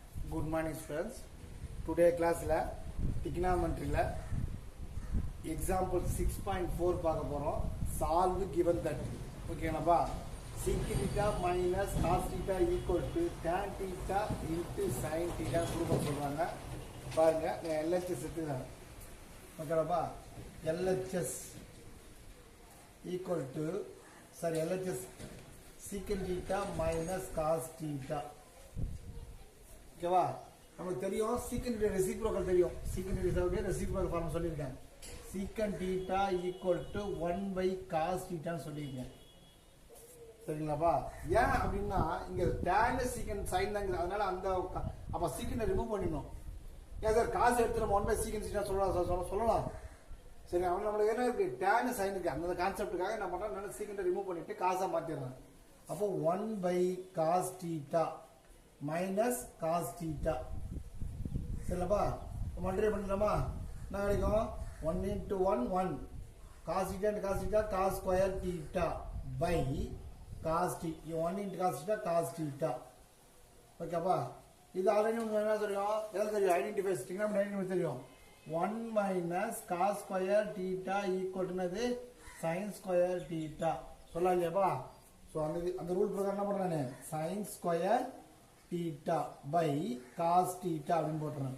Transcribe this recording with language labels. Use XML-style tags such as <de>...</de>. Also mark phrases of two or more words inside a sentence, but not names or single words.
<en>Good morning friends. Today class la trigonometry la example 6.4</en> <ta>பார்க்க போறோம்.</ta> <en>Solve given that.</en> <ta>ஓகேங்களா?</ta> <en>Sec theta minus cos theta equal to tan theta into sin theta</en> <ta>கொடுக்க சொல்றாங்க. பாருங்க நான் LHS எடுத்துக்கிறேன். ஓகேங்களா?</ta> <en>LHS equal to LHS sec theta minus cos theta.</en> <ta>ஓகேவா? நமக்கு தெரியும்</ta> <en>secant reciprocal</en> <ta>தெரியும்.</ta> <en>secant reciprocal form</en> <ta>சொல்லியிருக்கேன்.</ta> <en>secant theta equal to 1 by cos theta சொல்லியிருக்கேன்.</en> <ta>சரிங்களாப்பா? ஏன் அப்படின்னா இங்க</ta> <en>tan secant sine</en> <ta>தான், அதனால அந்த அப்ப சீக்கண்ட் ரிமூவ் பண்ணிடணும். ஏன் சார் காசு எடுத்து நம்ம</ta> <en>1 by secant theta</en> <ta>சொல்லலாம். சரி, அவன் நம்மளுக்கு என்ன இருக்கு,</ta> <en>tan sine</en> <ta>இருக்கு. அந்த கான்செப்டுக்காக என்ன பண்றேன், சீக்கண்ட் ரிமூவ் பண்ணிட்டு காசா மாத்திடுறேன்.</ta> <en>அப்போ 1 by cos theta minus cos theta.</en> <ta>சரிங்களா? மல்டிப்ளை பண்ணிடலாமா? என்ன கிடைக்கும்?</ta> <en>1 into 1 1 cos theta and cos theta cos square theta by cos theta. 1 into cos theta cos theta.</en> <ta>ஓகேப்பா? இது ஆல்ரெடி உங்களுக்கு என்ன தெரியும்? எதாவது தெரியும்,</ta> <en>identify trigonometry</en> <ta>தெரியும்.</ta> <en>1 minus cos square theta equal to</en> <ta>என்னது?</ta> <en>sin square theta.</en> <ta>சொல்லலாம் இல்லையாப்பா? ஸோ அந்த ரூல் பிரகாரம் என்ன பண்ணுறேன்,</ta> <en>sin square theta by cos theta</en> <ta>அப்படின்னு போட்டுறேன்.</ta>